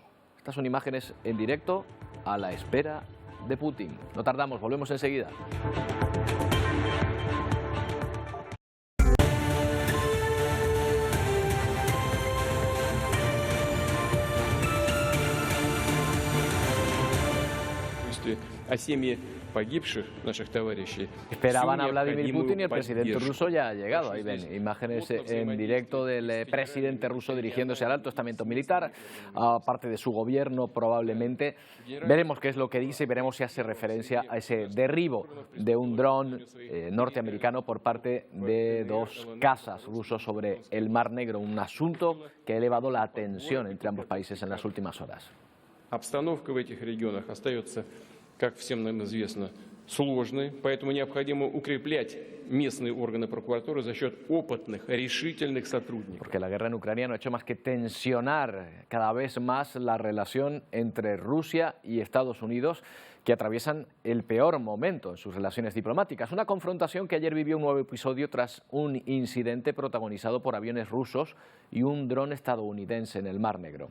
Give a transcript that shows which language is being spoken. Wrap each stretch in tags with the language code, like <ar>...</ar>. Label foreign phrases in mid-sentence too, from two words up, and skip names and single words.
<es>Estas son imágenes en directo a la espera de Putin. No tardamos, volvemos enseguida.</es> <ru>a семьи погибших наших товарищей.</ru> <es>Esperaban a Vladimir Putin y el presidente ruso ya ha llegado. Ahí ven imágenes en directo del presidente ruso dirigiéndose al alto estamento militar, a parte de su gobierno probablemente. Veremos qué es lo que dice y veremos si hace referencia a ese derribo de un dron norteamericano por parte de dos cazas rusos sobre el Mar Negro, un asunto que ha elevado la tensión entre ambos países en las últimas horas.</es> <ru>Обстановка в этих регионах остается, как всем нам известно, сложной, поэтому необходимо укреплять местные органы прокуратуры за счет опытных, решительных сотрудников.</ru> <es>Porque la guerra en Ucrania no ha hecho más que tensionar cada vez más la relación entre Rusia y Estados Unidos, que atraviesan el peor momento en sus relaciones diplomáticas. Una confrontación que ayer vivió un nuevo episodio tras un incidente protagonizado por aviones rusos y un dron estadounidense en el Mar Negro.</es>